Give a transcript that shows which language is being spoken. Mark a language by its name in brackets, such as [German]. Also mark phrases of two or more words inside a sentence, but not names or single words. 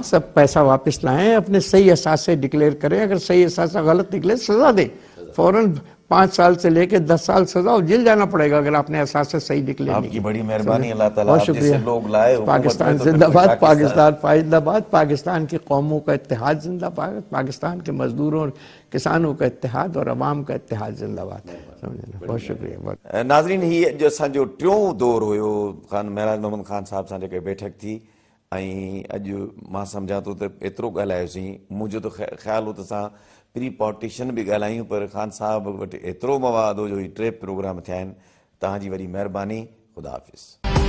[Urdu] سب پیسہ واپس لائیں, اپنے صحیح اثاثے ڈکلیئر کریں, اگر صحیح اثاثہ غلط نکلے سزا دیں, فوراً 5 سال سے لے کے 10 سال سزا اور جیل جانا پڑے گا اگر آپ نے اثاثے صحیح ڈکلیئر نہیں. آپ کی بڑی مہربانی, اللہ تعالیٰ بہت آپ شکریہ. جیسے لوگ لائے پاکستان زندہ باد, پاکستان پائندہ باد, پاکستان کی قوموں کا اتحاد زندہ باد, پاکستان کے مزدوروں اور کسانوں کا اتحاد اور عوام کا اتحاد زندہ باد. بہت شکریہ. ناظرین, یہ جو [Sindhi] असांजो टियों दौर हुयो खान महराज मोहम्मद खान साहब सां जेके बैठक थी, ऐं अॼु मां सम्झां थो त एतिरो ॻाल्हायोसीं. मुंहिंजो त ख़्यालु हो त असां [English] pre partition [Sindhi] बि ॻाल्हायूं, पर ख़ान साहब वटि एतिरो मवाद हो जो ही 3 प्रोग्राम थिया आहिनि. तव्हांजी वॾी महिरबानी. ख़ुदा हाफ़िज़.